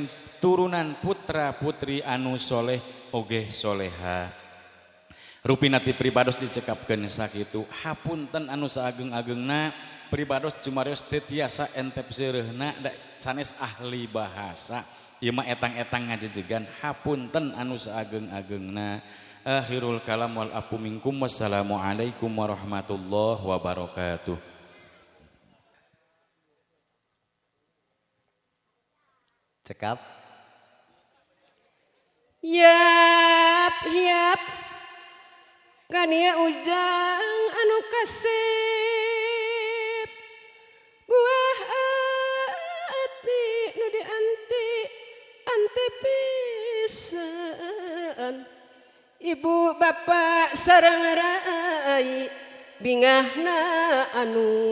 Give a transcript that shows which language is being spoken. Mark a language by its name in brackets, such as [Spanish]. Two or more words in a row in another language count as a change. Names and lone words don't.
[Sundanese] turunan putra putri anu soleh oge soleha rupinati pribados dicekapkeun sakitu hapunten anu saageng-agengna pribados cumarios teu tiasa entep seureuna da sanes ahli bahasa ieu mah etang-etang ngajejegan hapunten anu saageng-agengna [Arabic] آخر الكلام والعفو منكم والسلام عليكم ورحمة الله وبركاته. [Sundanese] Cekap. Yap kania ujang anu kasep buah ati nu dianti pisan ibu bapak sareng rai bingahna anu